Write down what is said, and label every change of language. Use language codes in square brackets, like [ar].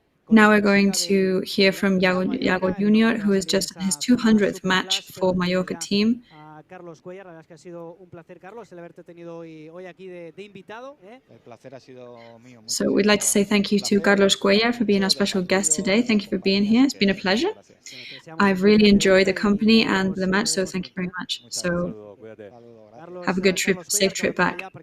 [en] Now we're going to hear from Yago Junior, who is just his 200th match for Mallorca team. [es] Carlos Cuellar, la verdad es que ha sido un placer, Carlos, el haberte tenido hoy aquí de invitado. El placer ha sido mío. [en] So we'd like to say thank you to Carlos Cuellar for being our special guest today. Thank you for being here. It's been a pleasure. I've really enjoyed the company and the match, so thank you very much. So have a good trip, safe trip back.